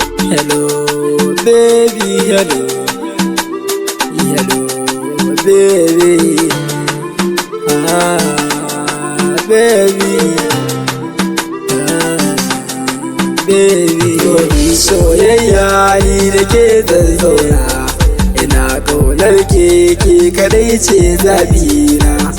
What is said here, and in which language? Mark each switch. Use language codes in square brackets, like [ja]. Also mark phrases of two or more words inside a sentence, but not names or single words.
[en] Hello, baby, hello. Hello, baby. Ah, baby. Ah, baby. [ha] Soyayya ni da ke zan zauna. Ina ƙaunar ke, ke kaɗai ce zabina.